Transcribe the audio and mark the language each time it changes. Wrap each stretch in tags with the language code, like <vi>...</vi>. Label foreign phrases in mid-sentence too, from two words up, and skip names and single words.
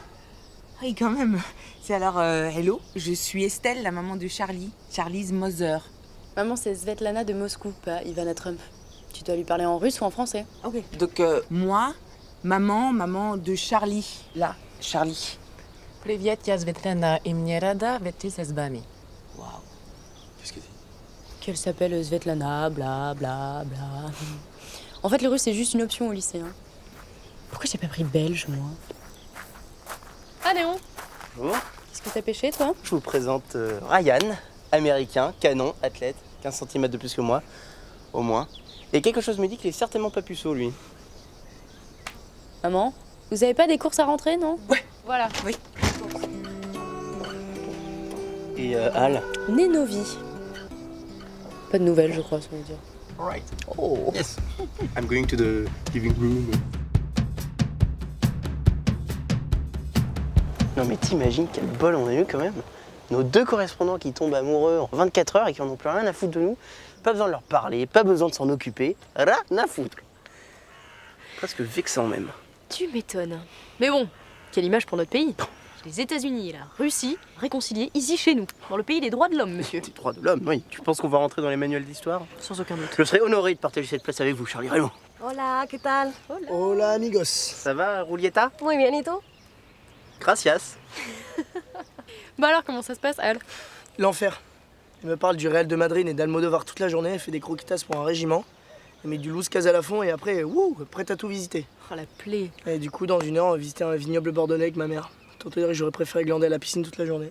<fr>Oui, quand même. C'est alors, hello, je suis Estelle, la maman de Charlie,</fr> <en>Charlie's mother.</en> <fr>Maman, c'est Svetlana de Moscou, pas Ivana Trump. Tu dois lui parler en russe ou en français? Ok. Donc, moi, maman de Charlie. Là, Charlie.</fr> <ru>Привет, я Светлана, и мне рада встретиться с вами.</ru> <fr>Waouh. Qu'est-ce qu'elle dit? Qu'elle s'appelle Svetlana, bla bla bla. En fait, le russe, c'est juste une option au lycée. Hein. Pourquoi j'ai pas pris belge, moi? Ah, Léon, Bonjour. qu'est-ce que t'as pêché, toi? Je vous présente Ryan, américain, canon, athlète, 15 cm de plus que moi, au moins. Et quelque chose me dit qu'il est certainement pas puceau, lui. Maman, vous avez pas des courses à rentrer, non? Ouais. Voilà. Oui. Et Al? Nénovi. Pas de nouvelles, je crois, ça veut dire.</fr> <en>Right. Oh. Yes. I'm going to the living room.</en> <fr>Non mais t'imagines quel bol on a eu quand même. Nos 2 correspondants qui tombent amoureux en 24 heures et qui en ont plus rien à foutre de nous. Pas besoin de leur parler, pas besoin de s'en occuper. Rien à foutre. Presque vexant même. Tu m'étonnes. Mais bon, quelle image pour notre pays. Les États-Unis et la Russie réconciliés ici chez nous, dans le pays des droits de l'homme, monsieur. Des droits de l'homme, oui. Tu penses qu'on va rentrer dans les manuels d'histoire? Sans aucun doute. Je serais honoré de partager cette place avec vous, Charlie Raymond.</fr> <es>Hola, ¿qué tal? Hola amigos.</es> <fr>Ça va, Rulieta?</fr> <es>Muy bien, ¿y tú? Gracias.</es> <fr>Bah alors, comment ça se passe, Al? L'enfer. Elle me parle du Real de Madrid et d'Almodovar toute la journée, elle fait des croquetas pour un régiment. Elle met du loose case à la fond et après, wouh, prête à tout visiter. Oh, la plaie. Et du coup, dans 1 heure, on va visiter un vignoble bordelais avec ma mère. Tant te dire que j'aurais préféré glander à la piscine toute la journée.</fr>